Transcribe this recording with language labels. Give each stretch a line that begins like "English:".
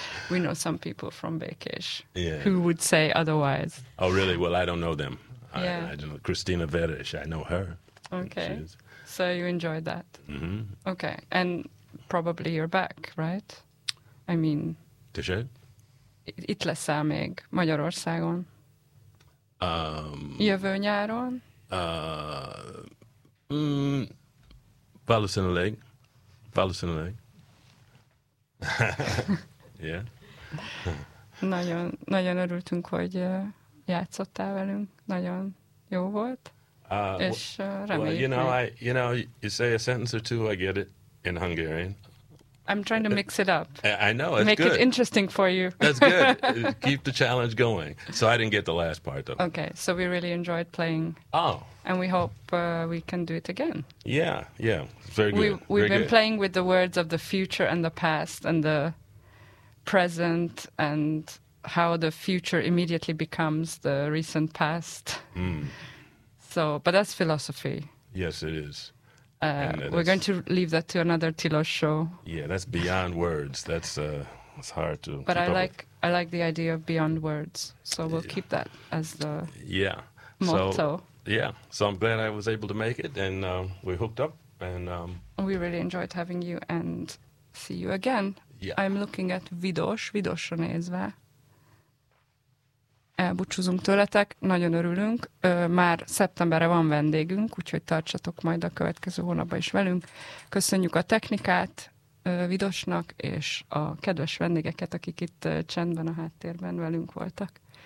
English: We know some people from Békés who would say otherwise. Oh, really? Well, I don't know them. I don't know. Christina Veres, I know her. Okay. So you enjoyed that? Mm-hmm. Okay. And probably you're back, right? I mean...
Hungarian: Tisztelt? Itt leszel még Magyarországon? Jövő nyáron? Valószínűleg.
English: Yeah.
Hungarian: Nagyon, nagyon örültünk, hogy játszottál velünk. Nagyon jó volt. És reméljük.
English: Well, you say a sentence or two, I get it in Hungarian. I'm trying to mix it up. I know, it's make good. Make it interesting for you. That's good. Keep the challenge going. So I didn't get the last part, though. Okay, so we really enjoyed playing. Oh. And we hope we can do it again. Yeah, yeah. Very good. We've been playing with the words of the future and the past and the present and how the future immediately becomes the recent past. Mm. So, but that's philosophy. Yes, it is. We're going to leave that to another Tilos show. Yeah, that's beyond words. That's hard to. But I like the idea of beyond words. So we'll keep that as the motto. So, yeah. So I'm glad I was able to make it, and we hooked up, and we really enjoyed having you, and see you again. Yeah. I'm looking at
Hungarian: Vidosra nézve. Elbúcsúzunk tőletek, nagyon örülünk. Már szeptemberre van vendégünk, úgyhogy tartsatok majd a következő hónapban is velünk. Köszönjük a technikát Vidosnak, és a kedves vendégeket, akik itt csendben a háttérben velünk voltak.